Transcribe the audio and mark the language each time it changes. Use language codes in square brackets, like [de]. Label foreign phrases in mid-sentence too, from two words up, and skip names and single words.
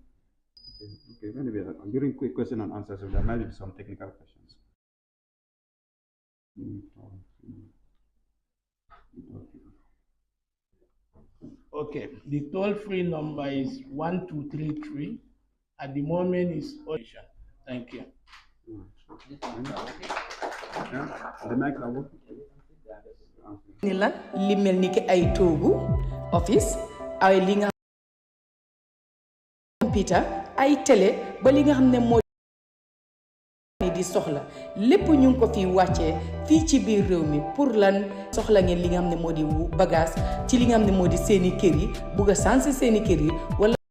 [en] Okay, maybe during quick question and answers, there might be some technical questions. Okay, the toll-free number is 1233. At the moment, is audition. Thank you. [wo] ni lan li mel ni ki ay toogu office ay li nga computer ay télé ba li nga xam ne moo di soxla lépp ñu ngi ko fi wàccee fii ci biir réew mi pour lan soxla ngeen li nga xam ne moo di bagage ci li nga xam ne moo di seeni kër yi bugg a sansi seeni kër yi wala